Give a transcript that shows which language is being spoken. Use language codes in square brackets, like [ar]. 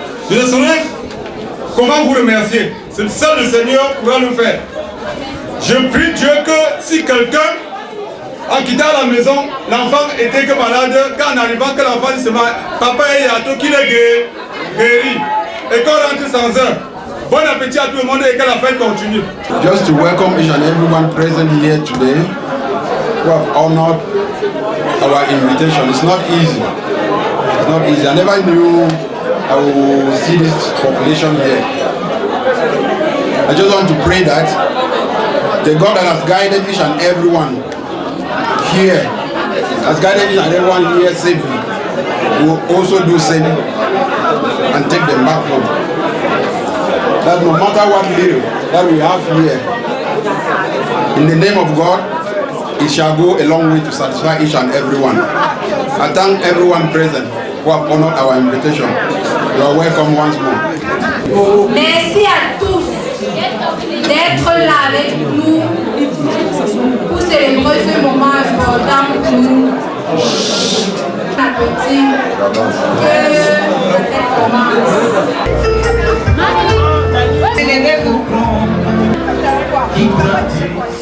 [fr] Je ne saurais comment vous remercier. C'est seul le Seigneur pourra le faire. Je prie Dieu que si quelqu'un, en quittant la maison, l'enfant était que malade, qu'en arrivant que l'enfant dit seulement papa est à tout qu'il est guéri et qu'on rentre sans heure. Bon appétit à tout le monde et que la fête continue. [en] Just to welcome each and everyone present here today who have honored our invitation. It's not easy. It's not easy. I never knew I would see this population here. I just want to pray that the God that has guided each and everyone here, has guided each and everyone here safely, will also do same and take them back home. That no matter what little that we have here, in the name of God, it shall go a long way to satisfy each and everyone. I thank everyone present who have honored our invitation. You are welcome once more. [fr] Merci à tous d'être là avec nous pour célébrer ce moment important pour nous. Appétit que la fête commence.